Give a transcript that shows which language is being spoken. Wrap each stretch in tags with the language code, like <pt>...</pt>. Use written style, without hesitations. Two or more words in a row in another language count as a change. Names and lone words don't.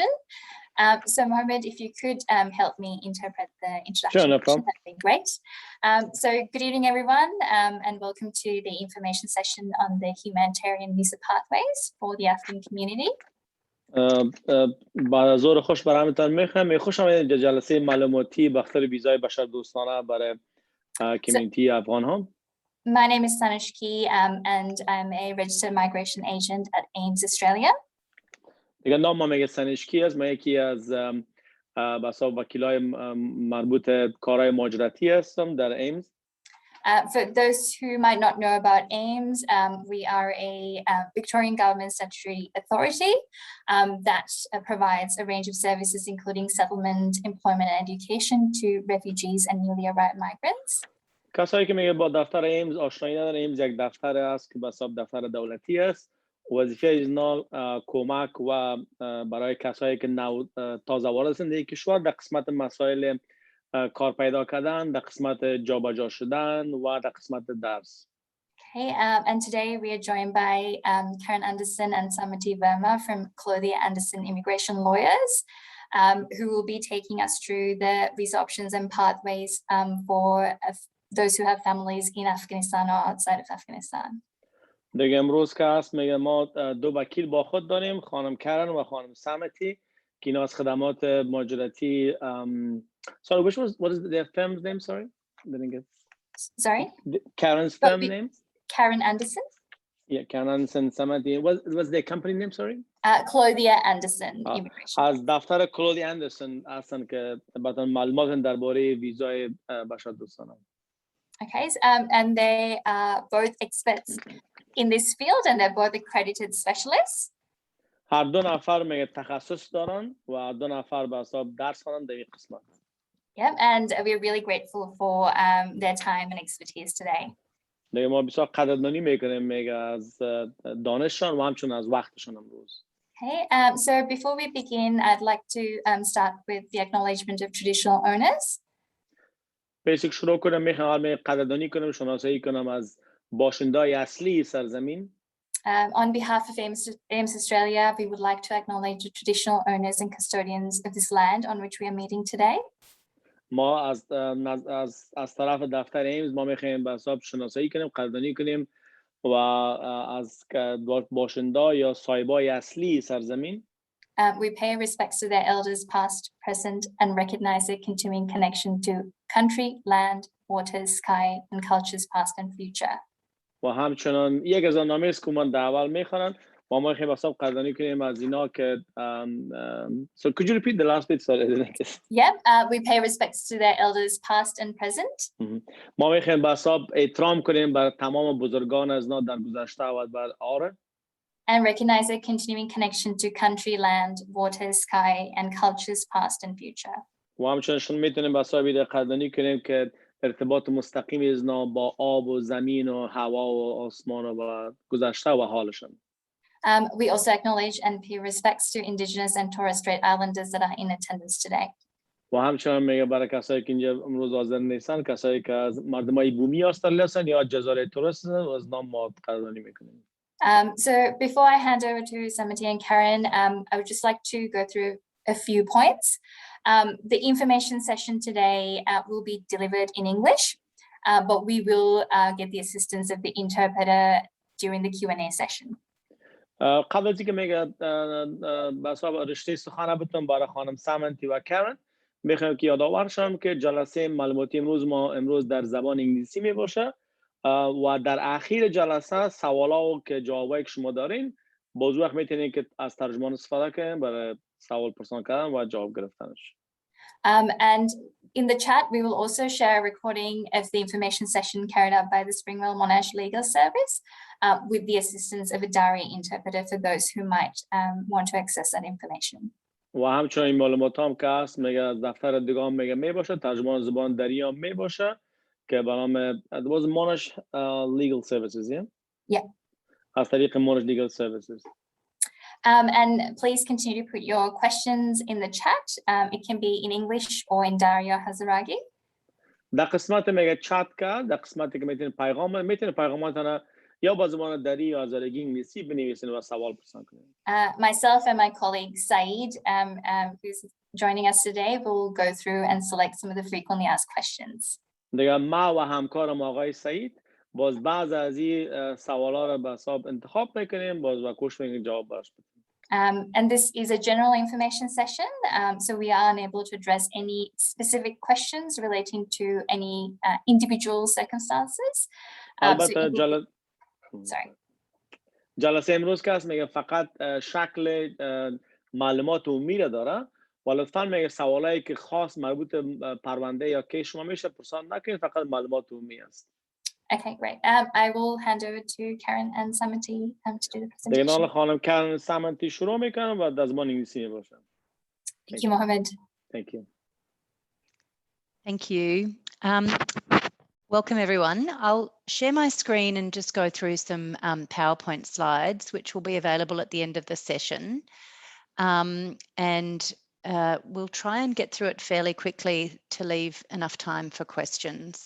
<en>So Mohammed, if you could help me interpret the introduction, sure, no problem. that'd be great. So good evening, everyone, and welcome to the information session on the humanitarian visa pathways for the Afghan community.</en> <fa>بعد از ظهر خوش برامتان میخوام خوش آمدید به جلسه معلوماتی بخاطر ویزای بشردوستانه برای کمیونیتی افغان ها.</fa> <en>My name is Sanishki and I'm a registered migration agent at AIMS Australia.</en> <fa>دیگه نام میگه سنشکی است. من یکی از بسا وکیلای مربوط کارهای مهاجرتی هستم در ایمز.</fa> <en>For those who might not know about AIMS, we are a Victorian government statutory authority that provides a range of services including settlement, employment and education to refugees and newly arrived migrants.</en> <fa>کسایی که میگه با دفتر ایمز آشنایی ندارن، ایمز یک دفتر است که بسا دفتر دولتی است. وظیفه اینا کمک و برای کسایی که تازه وارد زندگی کشور در قسمت مسائل کار پیدا کردن، در قسمت جابجا شدن و در قسمت درس.</fa> <en>Okay, and today we are joined by Karen Anderson and Samati Verma from Claudia Anderson Immigration Lawyers, who will be taking us through the visa options and pathways for those who have families in Afghanistan or outside of Afghanistan.</en> <fa>دیگه امروز که هست میگه ما دو وکیل با خود داریم، خانم کرن و خانم سمتی که اینا از خدمات مهاجرتی.</fa> <en>Sorry, what is their firm's name? Sorry, didn't get. Sorry, Karen's firm name. Karen Anderson. Yeah, Karen Anderson. Samati. What's their company name? Sorry. Claudia Anderson Immigration.</en> <fa>از دفتر کلودی اندرسون هستن که براتون معلومات درباره ویزای بشردوستانه.</fa> <en>Okay, and they are both experts in this field and they're both accredited specialists.</en> <fa>هر دو نفر میگه تخصص دارن و هر دو نفر به حساب درس خوانن در این قسمت.</fa> <en>Yeah, and we're really grateful for their time and expertise today.</en> <fa>دیگه ما بسیار قدردانی میکنیم میگه از دانششان و همچنین از وقتشان امروز.</fa> <en>Okay, so before we begin, I'd like to start with the acknowledgement of traditional owners.</en> <fa>بیسیک شروع کنم میخوام قدردانی کنم شناسایی کنم از باشنده‌های اصلی سرزمین.</fa> <en>On behalf of AIMS Australia, we would like to acknowledge the traditional owners and custodians of this land on which we are meeting today.</en> <fa>ما از طرف دفتر ایمز ما میخوایم به حساب شناسایی کنیم، قدردانی کنیم و از باشنده یا صاحبای اصلی سرزمین.</fa> <en>We pay respects to their elders past, present and recognize their continuing connection to country, land, waters, sky and cultures past and future.</en> <fa>و همچنان یک از نامه است که من در اول میخوانم و ما خیلی حساب قدردانی کنیم از اینا که</fa> <en>So could you repeat the last bit? Sorry. Yeah, we pay respects to their elders past and present.</en> <fa>ما میخوایم به حساب احترام کنیم بر تمام بزرگان از اینا در گذشته و در آره.</fa> <en>And recognize their continuing connection to country, land, waters, sky and cultures past and future.</en> <fa>و همچنین میتونیم به حساب قدردانی کنیم که ارتباط مستقیم از اینا با آب و زمین و هوا و آسمان و گذشته و حالشون.</fa> <en>We also acknowledge and pay respects to Indigenous and Torres Strait Islanders that are in attendance today.</en> <fa>و همچنین میگه برای کسایی که اینجا امروز حاضر نیستن، کسایی که از مردمای بومی استرالیا هستن یا جزایر تورس هستن و از نام ما قدردانی میکنیم.</fa> <en>So before I hand over to Samati and Karen, I would just like to go through a few points. The information session today will be delivered in English, but we will get the assistance of the interpreter during the Q&A session.</en> <fa>قبل از اینکه میگه بسا رشته سخنه بتون برای خانم سامنتی و کرن میخوایم که یادآور شم که جلسه معلوماتی امروز در زبان انگلیسی می باشه و در اخیر جلسه سوالا که جوابایی که شما دارین باز وقت میتونین که از ترجمان استفاده کنین برای سوال پرسان کردن و جواب گرفتنش.</fa> <en>And in the chat, we will also share a recording of the information session carried out by the Springwell Monash Legal Service with the assistance of a Dari interpreter for those who might want to access that information.</en> <fa>و همچنین این معلومات هم که هست میگه از دفتر دیگه هم میگه میباشه، ترجمان زبان دری هم میباشه که به نام</fa> <en>was Monash Legal Services, yeah? Yeah.</en> <fa>از طریق Monash Legal Services.</fa> <en>And please continue to put your questions in the chat. It can be in English or in Dari or Hazaragi.</en> <fa>در قسمت میگه چت کرد، در قسمتی که میتونید پیغاماتون یا با زبان دری یا هزارگی انگلیسی بنویسین و سوال پرسان کنید.</fa> <en>Myself and my colleague Saeed, who's joining us today, will go through and select some of the frequently asked questions.</en> <fa>دیگه ما و همکارم آقای سعید باز بعض از این سوالا رو به حساب انتخاب میکنیم باز و کوشش میکنیم جواب براش بدیم.</fa> <en>And this is a general information session, so we are unable to address any specific questions relating to any individual circumstances.</en> <fa>البته</fa> <en>Sorry.</en> <fa>جلسه امروز که هست میگه فقط شکل معلومات عمومی را داره و لطفاً میگه سوالایی که خاص مربوط پرونده یا کیس شما میشه پرسان نکنید، فقط معلومات عمومی است.</fa> <en>Okay, great. I will hand over to Karen and Samati to do the presentation.</en> <fa>دیگه نال خانم کارن سامنتی شروع میکنم و در زبان انگلیسی میباشم.</fa> <en>Thank you, Mohammed. Thank you. Thank you. Welcome everyone. I'll share my screen and just go through some PowerPoint slides, which will be available at the end of the session. And we'll try and get through it fairly quickly to leave enough time for questions.</en>